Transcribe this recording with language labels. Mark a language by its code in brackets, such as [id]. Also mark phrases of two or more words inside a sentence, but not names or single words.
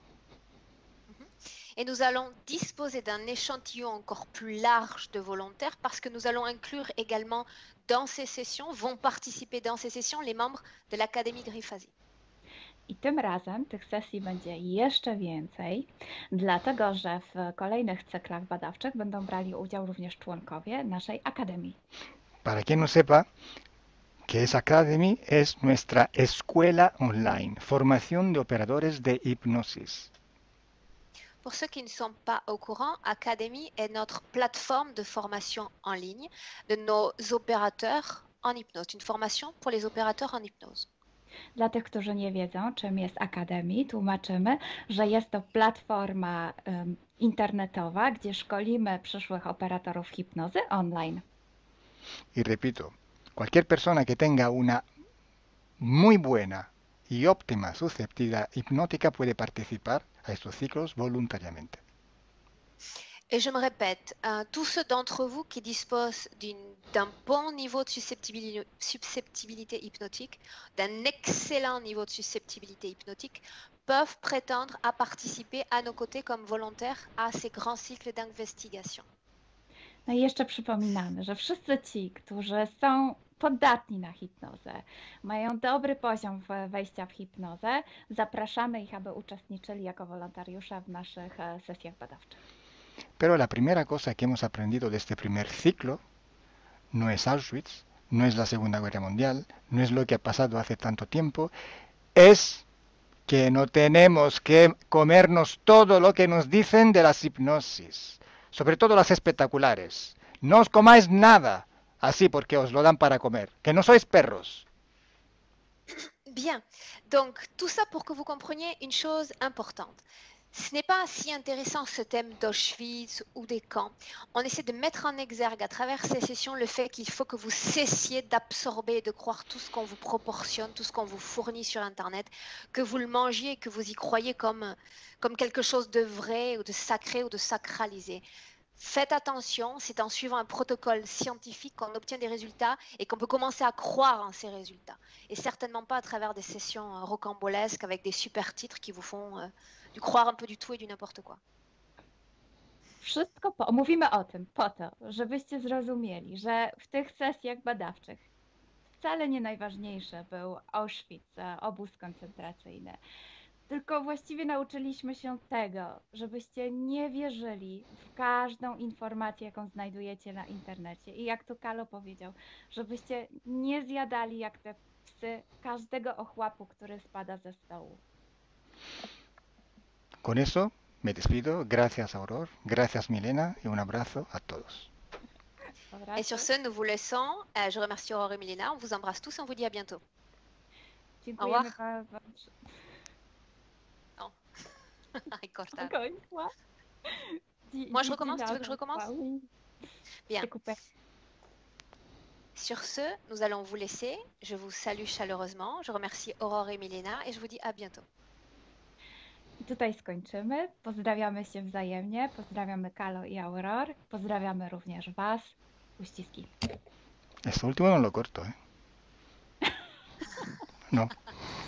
[fr] Et nous allons disposer d'un échantillon encore plus large de volontaires parce que nous allons inclure également dans ces sessions, vont participer dans ces sessions les membres de l'Académie Gryphasie. [pl] I tym razem tych sesji będzie jeszcze więcej, dlatego że w kolejnych cyklach badawczych będą brali udział również członkowie naszej Akademii. [es] Para quien no sepa, que es Academy es nuestra escuela online, formación de operadores de hipnosis. [fr] Pour ceux qui ne sont pas au courant, Academy est notre plateforme de formation en ligne de nos opérateurs en hypnose, une formation pour les opérateurs en hypnose. [pl] Dla tych, którzy nie wiedzą, czym jest Academy, tłumaczymy, że jest to platforma internetowa, gdzie szkolimy przyszłych operatorów hipnozy online. [es] Y repito, cualquier persona que tenga una muy buena y óptima susceptibilidad hipnótica puede participar a estos ciclos voluntariamente. [fr] Et je me répète, tous ceux d'entre vous qui disposent d'un bon niveau de susceptibilité hypnotique, d'un excellent niveau de susceptibilité hypnotique, peuvent prétendre à participer à nos côtés comme volontaires à ces grands cycles d'investigation. [pl] No i jeszcze przypominamy, że wszyscy ci, którzy są podatni na hipnozę, mają dobry poziom wejścia w hipnozę, zapraszamy ich, aby uczestniczyli jako wolontariusze w naszych sesjach badawczych. [es] Pero la primera cosa que hemos aprendido de este primer ciclo no es Auschwitz, no es la Segunda Guerra Mundial, no es lo que ha pasado hace tanto tiempo, es que no tenemos que comernos todo lo que nos dicen de las hipnosis, sobre todo las espectaculares. No os comáis nada así porque os lo dan para comer, que no sois perros. [fr] Bien, donc tout ça pour que vous compreniez une chose importante. Ce n'est pas si intéressant ce thème d'Auschwitz ou des camps. On essaie de mettre en exergue à travers ces sessions le fait qu'il faut que vous cessiez d'absorber et de croire tout ce qu'on vous proportionne, tout ce qu'on vous fournit sur Internet, que vous le mangiez et que vous y croyez comme quelque chose de vrai ou de sacré ou de sacralisé. Faites attention, c'est en suivant un protocole scientifique qu'on obtient des résultats et qu'on peut commencer à croire en ces résultats. Et certainement pas à travers des sessions rocambolesques avec des super titres qui vous font du croire un peu du tout et du n'importe quoi. [pl] Mówimy o tym po to, żebyście zrozumieli, że w tych sesjach badawczych wcale nie najważniejszy był Auschwitz, obóz koncentracyjny. Tylko właściwie nauczyliśmy się tego, żebyście nie wierzyli w każdą informację, jaką znajdujecie na internecie. I jak tu Kalo powiedział, żebyście nie zjadali jak te psy każdego ochłapu, który spada ze stołu. [es] Con eso me despido. Gracias, Auror. Gracias, Milena. Y un abrazo a todos. [fr] Et sur ce, nous vous laissons. Je remercie Aurore et Milena. On vous embrasse tous et on vous dit à bientôt. [pl] Dziękujemy bardzo. [es] Ay, corta. [pl] Kończyła. [fr] Moi, je recommence. Tu veux que je recommence? Oui. Bien. Coupé. Sur ce, nous allons vous laisser. Je vous salue chaleureusement. Je remercie Aurore et Milena et je vous dis à bientôt. [pl] I tutaj skończymy. Pozdrawiamy się wzajemnie. Pozdrawiamy Kalo i Auror. Pozdrawiamy również Was. Uściski. [es] Esto último no lo corto, ¿eh? No.